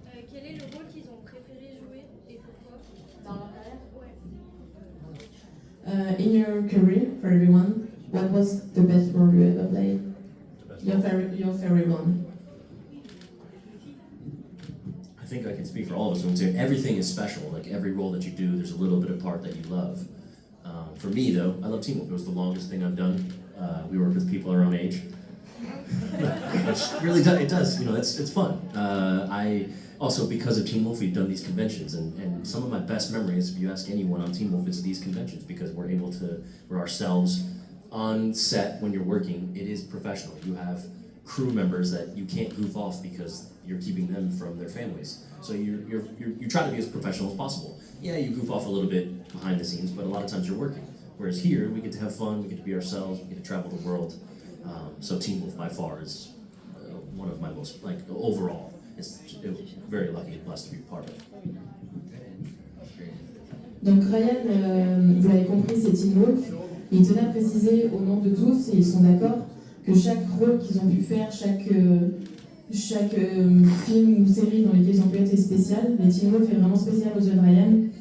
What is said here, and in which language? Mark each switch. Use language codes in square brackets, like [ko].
[fr] Quel est le rôle qu'ils ont préféré jouer et pourquoi? Dans leur carrière? Ouais. [en] In your career, for everyone, what was the best role you ever played? Your favorite one. I think I can speak for all of us when we say everything is special. Like every role that you do, there's a little bit of part that you love. For me, though, I love Teen Wolf. It was the longest thing I've done. We work with people our own age. It really does. It does. You know, it's fun. I also, because of Teen Wolf, we've done these conventions, and some of my best memories, if you ask anyone on Teen Wolf, it's these conventions because we're ourselves on set when you're working. It is professional. You have crew members that you can't goof off because you're keeping them from their families. So you try to be as professional as possible. Yeah, you goof off a little bit behind the scenes, but a lot of times you're working. Whereas here, we get to have fun, we get to be ourselves, we get to travel the world. So Teen Wolf by far is one of my most, like, overall, it was very lucky and blessed to be part of it. [fr] Donc Ryan, vous l'avez compris, c'est Teen Wolf. Il tenait à préciser au nom de tous, et ils sont d'accord, que chaque rôle qu'ils ont pu faire, chaque film ou série dans lesquels ils ont pu être est spécial. Mais Teen Wolf est vraiment spécial aux yeux de Ryan.